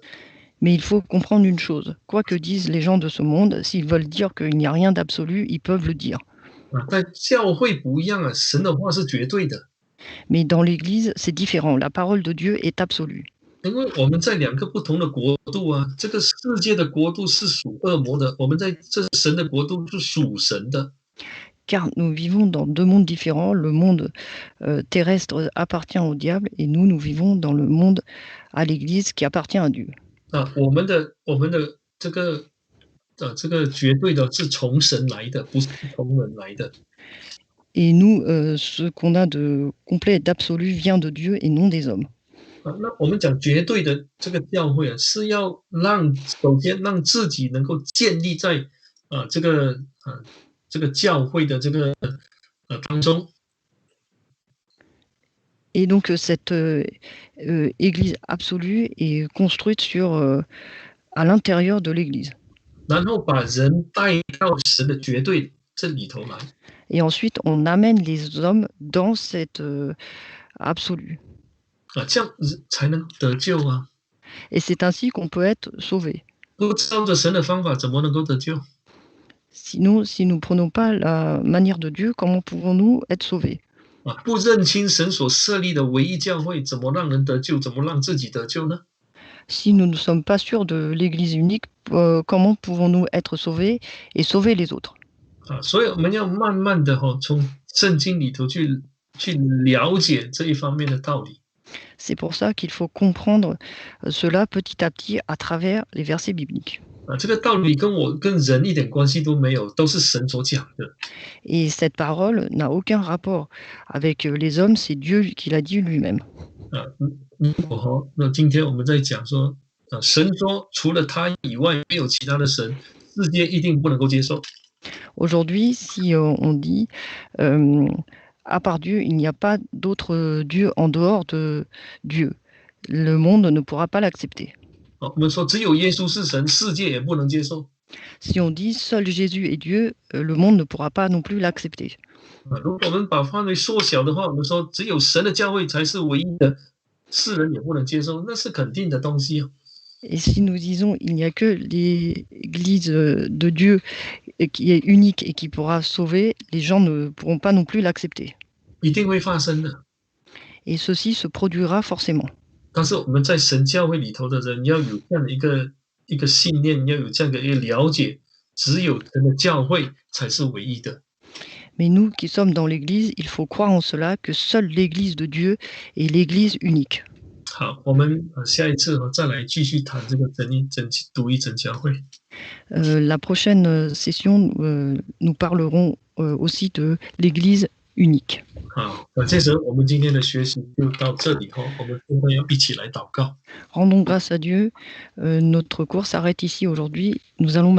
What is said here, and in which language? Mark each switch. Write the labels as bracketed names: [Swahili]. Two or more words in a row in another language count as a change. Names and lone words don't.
[French] Mais il faut comprendre une chose, quoi que disent les gens de ce monde, s'ils veulent dire qu'il n'y a rien d'absolu, ils peuvent le dire. [Chinese] 在教会不一样神的话是绝对的。 [French] Mais dans l'Église, c'est différent. La parole de Dieu est absolue. [Chinese] 因为我们在两个不同的国度这个世界的国度是属恶魔的，我们在这神的国度是属神的。 [French] Car nous vivons dans deux mondes différents. Le monde terrestre appartient au diable et nous vivons dans le monde à l'Église qui appartient à Dieu. [Chinese] 我们的这个绝对的是从神来的，不是从人来的。 [French] Et nous, ce qu'on a de complet et d'absolu vient de Dieu et non des hommes. [Chinese] 那我们讲绝对的这个教会是要首先让自己能够建立在这个教会的这个当中。 [French] Et donc cette Église absolue est construite à l'intérieur de l'Église. [Chinese] 然后把人带到神的绝对这里头来。 [French] Et ensuite, on amène les hommes dans cette absolue. [Chinese] 这样才能得救啊。 [French] Et c'est ainsi qu'on peut être sauvé. [Chinese] 不照着神的方法，怎么能够得救？ [French] Sinon, si nous ne prenons pas la manière de Dieu, comment pouvons-nous être sauvés? [Chinese] 不认清神所设立的唯一教会，怎么让人得救？怎么让自己得救呢？ [French] Si nous ne sommes pas sûrs de l'Église unique, comment pouvons-nous être sauvés et sauver les autres? [Chinese] 所以我们要慢慢的从圣经里头去了解这一方面的道理。 [French] C'est pour ça qu'il faut comprendre cela petit à petit à travers les versets bibliques. [Chinese] 这个道理跟人一点关系都没有，都是神所讲的。 [French] Et cette parole n'a aucun rapport avec les hommes, c'est Dieu qui l'a dit lui-même. [Chinese] 如果那今天我们在讲说，神说除了他以外没有其他的神，世界一定不能够接受。 [French] Aujourd'hui, si on dit euh, à part Dieu, il n'y a pas d'autre Dieu en dehors de Dieu, le monde ne pourra pas l'accepter. [Chinese] 我们说只有耶稣是神，世界也不能接受。 [French] Si on dit seul Jésus est Dieu, le monde ne pourra pas non plus l'accepter. [Chinese] 如果我们把范围缩小的话，我们说只有神的教会才是唯一的，世人也不能接受，那是肯定的东西。 [French] Et si nous disons il n'y a que l'Église de Dieu qui est unique et qui pourra sauver, les gens ne pourront pas non plus l'accepter. [Chinese] 一定会发生的。 [French] Et ceci se produira forcément. [Chinese] 但是我们在神教会里头的人要有这样的一个信念，要有这样的一个了解，只有神的教会才是唯一的。 [French] Mais nous qui sommes dans l'Église, il faut croire en cela, que seule l'Église de Dieu est l'Église unique. [Chinese] 好，我们下一次再来继续谈这个独一真教会。 [French] La prochaine session, nous parlerons aussi de l'Église unique. [Chinese] 好，这时候我们今天的学习就到这里后，我们现在要一起来祷告。 [French] Rendons grâce à Dieu. Notre cours s'arrête ici aujourd'hui. Nous allons